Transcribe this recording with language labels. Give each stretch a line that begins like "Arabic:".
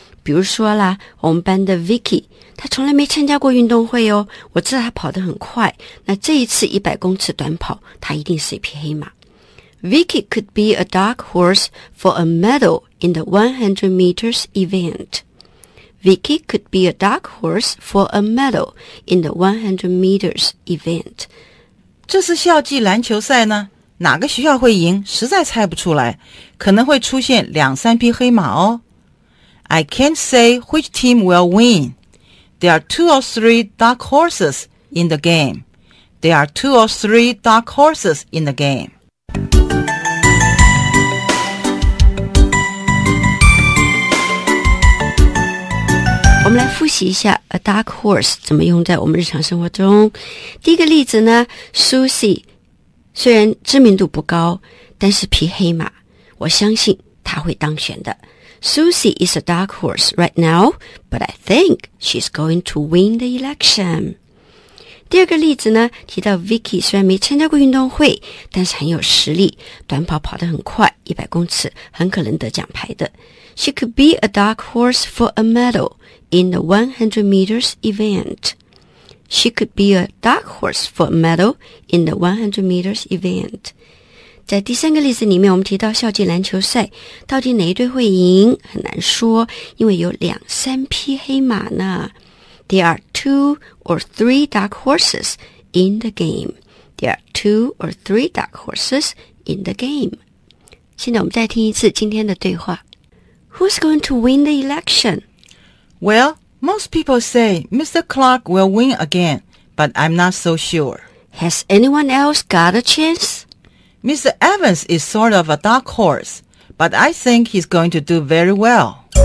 Chinese: 比如说啦，我们班的 Vicky， 她从来没参加过运动会哦，我知道她跑得很快，那这一次100公尺短跑她一定是一匹黑马。
English: Vicky could be a dark horse for a medal in the 100 meters event. Vicky could be a dark horse for a medal in the 100 meters event.
Chinese: 这次校际篮球赛呢，哪个学校会赢，实在猜不出来，可能会出现两三匹黑马哦。
English: I can't say which team will win. There are two or three dark horses in the game. There are two or three dark horses in the game.
Chinese: 我们来复习一下
English: a dark horse
Chinese: 怎么用在我们日常生活中。第一个例子呢， Susie 虽然知名度不高，但是匹黑马，我相信她会当选的。
English: Susie is a dark horse right now, but I think she's going to win the election。
Chinese: 第二个例子呢，提到 Vicky 虽然没参加过运动会，但是很有实力，短跑跑得很快，100公尺很可能得奖牌的。
English: She could be a dark horse for a medalIn the 100 meters event. She could be a dark horse for a medal in the 100 meters event.
Chinese: 在第三个例子里面，我们提到校际篮球赛，到底哪一队会赢？很难说，因为有两三匹黑马呢。
English: There are two or three dark horses in the game. There are two or three dark horses in the game.
Chinese: 现在我们再听一次今天的对话。
English: Who's going to win the election? Well, most people say Mr. Clark will win again, but I'm not so sure. Has anyone else got a chance? Mr. Evans is sort of a dark horse, but I think he's going to do very well.